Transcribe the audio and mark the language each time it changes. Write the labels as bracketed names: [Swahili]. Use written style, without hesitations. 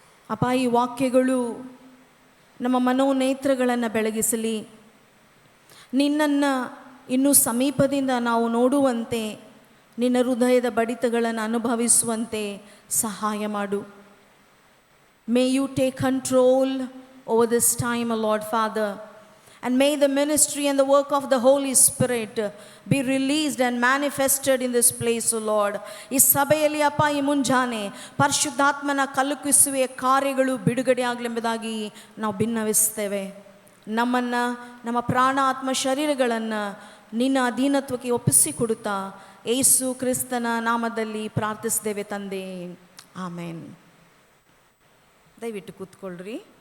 [Kannada] ಅಪ್ಪ, ಈ ವಾಕ್ಯಗಳು ನಮ್ಮ ಮನೋನೇತ್ರಗಳನ್ನು ಬೆಳಗಿಸಲಿ. ನಿನ್ನನ್ನು ಇನ್ನೂ ಸಮೀಪದಿಂದ ನಾವು ನೋಡುವಂತೆ, ನಿನ್ನ ಹೃದಯದ ಬಡಿತಗಳನ್ನು ಅನುಭವಿಸುವಂತೆ ಸಹಾಯ ಮಾಡು. [English] May you take control over this time, O Lord Father. And may the ministry and the work of the Holy Spirit be released and manifested in this place, O Lord. [Kannada] ಈ ಸಭೆಯಲ್ಲಿ ಅಪ್ಪ, ಈ ಮುಂಜಾನೆ ಪರಿಶುದ್ಧಾತ್ಮನ ಕಲುಕಿಸುವ ಕಾರ್ಯಗಳು ಬಿಡುಗಡೆ ಆಗಲೆಂಬುದಾಗಿ ನಾವು ಭಿನ್ನವಿಸ್ತೇವೆ. ನಮ್ಮನ್ನು, ನಮ್ಮ ಪ್ರಾಣ, ಆತ್ಮ, ಶರೀರಗಳನ್ನು ನಿನ್ನ ಅಧೀನತ್ವಕ್ಕೆ ಒಪ್ಪಿಸಿಕೊಡುತ್ತಾ ಯೇಸು ಕ್ರಿಸ್ತನ ನಾಮದಲ್ಲಿ ಪ್ರಾರ್ಥಿಸಿದ್ದೇವೆ ತಂದೆ, ಆಮೇನ್. ದಯವಿಟ್ಟು ಕೂತ್ಕೊಳ್ಳ್ರಿ.